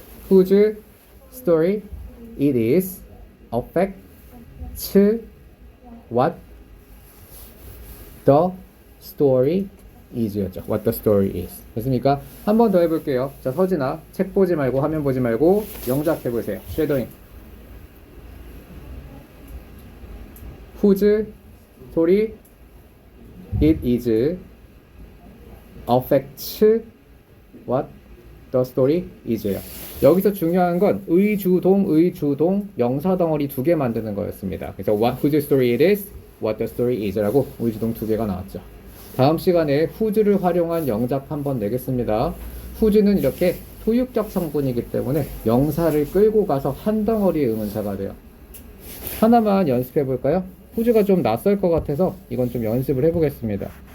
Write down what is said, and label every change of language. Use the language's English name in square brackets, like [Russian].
[English] Whose story it is affects what the story is였죠. What the story is. [Korean] 됐습니까? 한 번 더 해볼게요. 자, 서진아, 책 보지 말고 화면 보지 말고 영작해보세요. 쉐도잉. [English] Whose story it is affects what the story is예요. [Korean] 여기서 중요한 건 의주동 명사 덩어리 두 개 만드는 거였습니다. 그래서 [English] whose story it is, what the story is [Korean] 라고 의주동 두 개가 나왔죠. 다음 시간에 whose를 활용한 영작 한번 내겠습니다. whose는 이렇게 소유격 성분이기 때문에 명사를 끌고 가서 한 덩어리의 의문사가 돼요. 하나만 연습해 볼까요? whose가 좀 낯설 것 같아서 이건 좀 연습을 해보겠습니다.